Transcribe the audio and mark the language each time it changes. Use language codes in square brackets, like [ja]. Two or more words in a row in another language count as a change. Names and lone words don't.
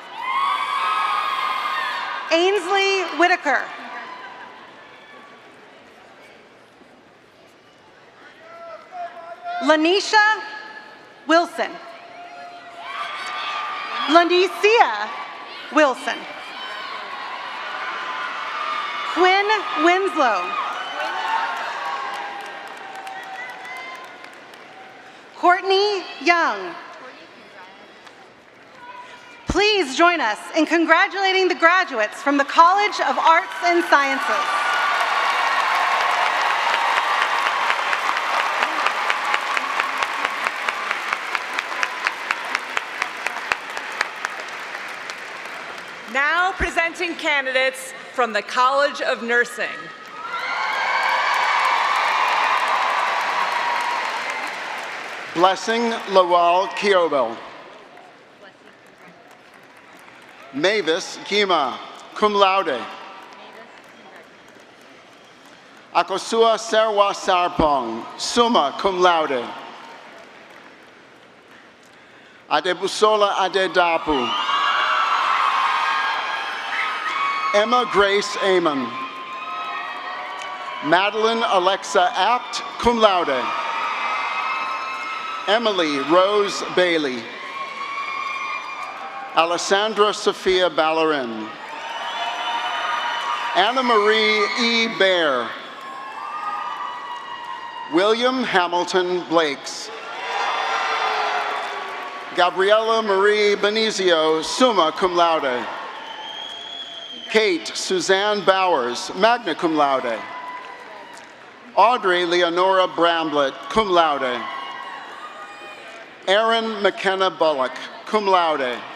[en] Ainsley Whitaker. Lanisha Wilson. Lanicia Wilson. Quinn Winslow. Courtney Young. Please join us in congratulating the graduates from the College of Arts and Sciences. Now presenting candidates from the College of Nursing. Blessing Lawal Kiobel. Mavis Gima, [la] cum laude. [en] Akosua Serwa Sarpong, [la] summa cum laude. [en] Adebusola Adedapu. Emma Grace Amon. Madeline Alexa Apt, [la] cum laude. [en] Emily Rose Bailey. Alessandra Sophia Ballerin. Anna Marie E. Baer. William Hamilton Blakes. Gabriella Marie Benizio, [la] summa cum laude. [en] Kate Suzanne Bowers, [la] magna cum laude. [en] Audrey Leonora Bramblett, [la] cum laude. [en] Aaron McKenna Bullock, [la] cum laude.